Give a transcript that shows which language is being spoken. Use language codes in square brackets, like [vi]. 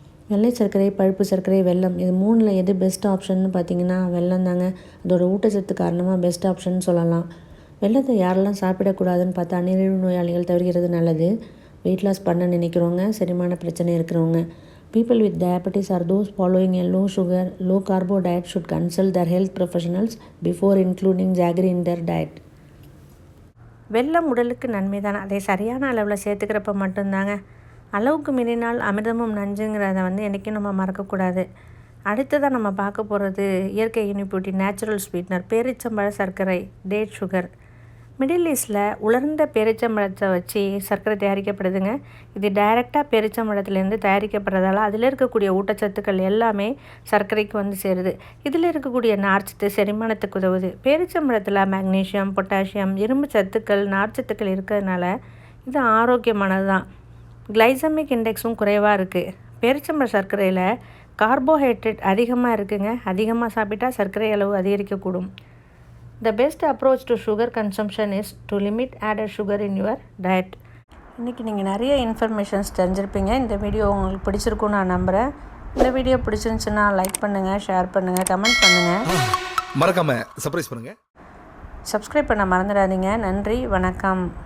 [ta] வெள்ளை சர்க்கரை, பழுப்பு சர்க்கரை, வெல்லம், இது மூணில் எது பெஸ்ட் ஆப்ஷன்னு பார்த்திங்கன்னா வெல்லம் தாங்க. அதோட ஊட்டச்சத்து காரணமாக பெஸ்ட் ஆப்ஷன் சொல்லலாம். வெல்லத்தை யாரெல்லாம் சாப்பிடக்கூடாதுன்னு பார்த்தா நீரிழிவு நோயாளிகள் தவிர்க்கிறது நல்லது. வெயிட் லாஸ் பண்ண நினைக்கிறவங்க, செரிமான பிரச்சனை இருக்கிறவங்க. [en] People with diabetes or those following a low sugar, low carbo diet should consult their health professionals before including jaggery in their diet. [ta] வெல்லம் உடலுக்கு நன்மை தானே, அதை சரியான அளவில் சேர்த்துக்கிறப்ப மட்டும்தாங்க. அளவுக்கு மீறினால் அமிர்தமும் நஞ்சுங்கிறத என்றைக்கும் நம்ம மறக்கக்கூடாது. அடுத்ததாக நம்ம பார்க்க போகிறது இயற்கை இனிப்பூட்டி நேச்சுரல் ஸ்வீட்னர் பேரிச்சம்பழ சர்க்கரை டேட் சுகர். மிடில் ஈஸ்டில் உலர்ந்த பேரிச்சம்பழத்தை வச்சு சர்க்கரை தயாரிக்கப்படுதுங்க. இது டைரெக்டாக பேரிச்சம்பழத்துலேருந்து தயாரிக்கப்படுறதால அதில் இருக்கக்கூடிய ஊட்டச்சத்துக்கள் எல்லாமே சர்க்கரைக்கு வந்து சேருது. இதில் இருக்கக்கூடிய நார்ச்சத்து செரிமானத்துக்கு உதவுது. பேரிச்சம்பழத்தில் மேக்னீசியம், பொட்டாசியம், இரும்பு சத்துக்கள், நார்ச்சத்துக்கள் இருக்கிறதுனால இது ஆரோக்கியமானது தான். கிளைசமிக் இண்டெக்ஸும் குறைவாக இருக்குது. பேரிச்சம்பழ சர்க்கரையில் கார்போஹைட்ரேட் அதிகமாக இருக்குங்க. அதிகமாக சாப்பிட்டா சர்க்கரை அளவு அதிகரிக்கக்கூடும். [en] The best approach to sugar consumption is to limit added sugar in your diet. [ta] இன்றைக்கி நீங்கள் நிறைய இன்ஃபர்மேஷன்ஸ் தெரிஞ்சிருப்பீங்க. இந்த வீடியோ உங்களுக்கு பிடிச்சிருக்குன்னு நான் நம்புகிறேன். இந்த வீடியோ பிடிச்சிருந்துச்சுன்னா லைக் பண்ணுங்கள், ஷேர் பண்ணுங்கள், கமெண்ட் பண்ணுங்கள், மறக்காம சர்ப்ரைஸ் பண்ணுங்க. சப்ஸ்கிரைப் பண்ண மறந்துடாதீங்க. நன்றி, வணக்கம்.